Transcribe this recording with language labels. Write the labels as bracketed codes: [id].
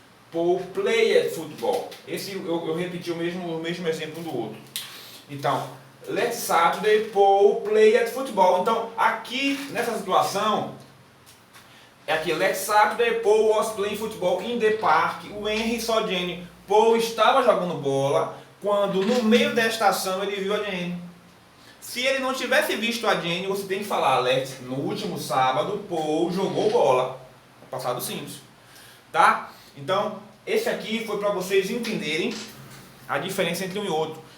[en] Paul played football. [pt] Esse eu repeti o mesmo exemplo do outro. Então, [en] last Saturday, Paul played football. [pt] Então, aqui nessa situação, [en] last Saturday, Paul was playing football in the park. O Henry saw Jane. [pt] Paul estava jogando bola quando no meio desta ação ele viu a Jane. Se ele não tivesse visto a Jane, você tem que falar, no último sábado, Paul jogou bola. Passado simples. Tá? Então, esse aqui foi para vocês entenderem a diferença entre um e outro.